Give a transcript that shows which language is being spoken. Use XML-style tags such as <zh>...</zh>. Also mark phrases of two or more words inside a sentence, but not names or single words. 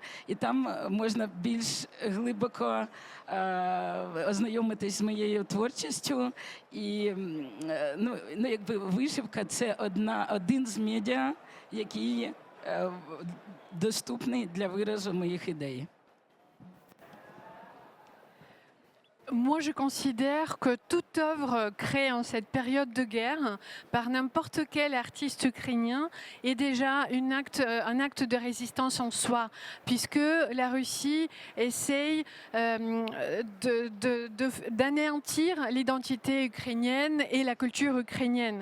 <uk>І там можна більш глибоко ознайомитись з моєю творчістю. І якби вишивка – це один з медіа, який доступний для виразу моїх ідей.</uk> <fr>Moi, je considère que toute œuvre créée en cette période de guerre par n'importe quel artiste ukrainien est déjà un acte de résistance en soi, puisque la Russie essaye d'anéantir l'identité ukrainienne et la culture ukrainienne.</fr>